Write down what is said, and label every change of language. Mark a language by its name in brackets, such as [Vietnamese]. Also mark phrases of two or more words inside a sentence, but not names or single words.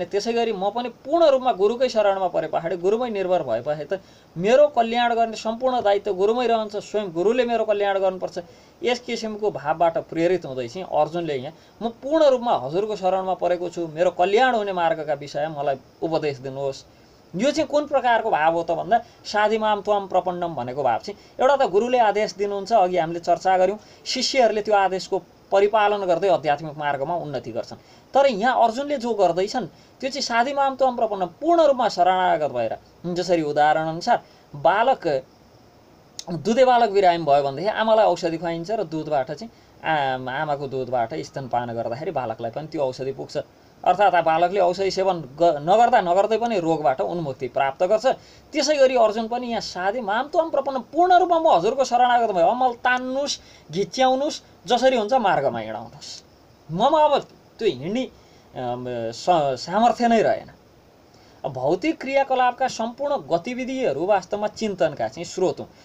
[Nepali] त्यसै गरी म पनि पूर्ण रूपमा गुरुकै शरणमा परे पछाडि गुरुमै निर्भर भएपछि त मेरो कल्याण गर्ने सम्पूर्ण दायित्व गुरुमै रहन्छ। स्वयं गुरुले मेरो कल्याण गर्नुपर्छ। यस किसिमको भावबाट प्रेरित हुँदै चाहिँ अर्जुनले यहाँ म पूर्ण रूपमा हजुरको शरणमा परेको छु, मेरो कल्याण हुने मार्गका विषय मलाई उपदेश दिनुहोस्। यो चाहिँ कुन प्रकारको भाव हो त भन्दा [Sanskrit] साधिमाम त्वम प्रपन्नम [Nepali] भनेको भाव चाहिँ एउटा त गुरुले आदेश दिनुहुन्छ, अघि हामीले चर्चा गऱ्यौँ, शिष्यहरूले त्यो आदेशको परिपालन गर्दै आध्यात्मिक मार्गमा उन्नति गर्छन्। तर यहाँ अर्जुनले जो गर्दैछन् त्यो चाहिँ [Sanskrit] साधिमाम त्वम प्रपन्नम, [Nepali] पूर्ण रूपमा शरणागत भएर। जसरी उदाहरण अनुसार दुधे बालक बिरामी भयो भनेदेखि आमालाई औषधि खुवाइन्छ र दुधबाट चाहिँ आमाको दुधबाट स्तनपान गर्दाखेरि बालकलाई पनि त्यो औषधि पुग्छ। अर्थात् बालकले औषधि सेवन नगर्दै पनि रोगबाट उन्मुक्ति प्राप्त गर्छ। त्यसै गरी अर्जुन पनि यहाँ [Sanskrit] साधि माम त्वम प्रपन्न, [Nepali] पूर्ण रूपमा म हजुरको शरणागत भयो, अमल तान्नुहोस्, घिच्याउनुहोस्, जसरी हुन्छ मार्गमा हिँडाउनुहोस्। ममा अब त्यो हिँड्ने सामर्थ्य नै रहेन। भौतिक क्रियाकलापका सम्पूर्ण गतिविधिहरू वास्तवमा चिन्तनका चाहिँ स्रोत हुन्।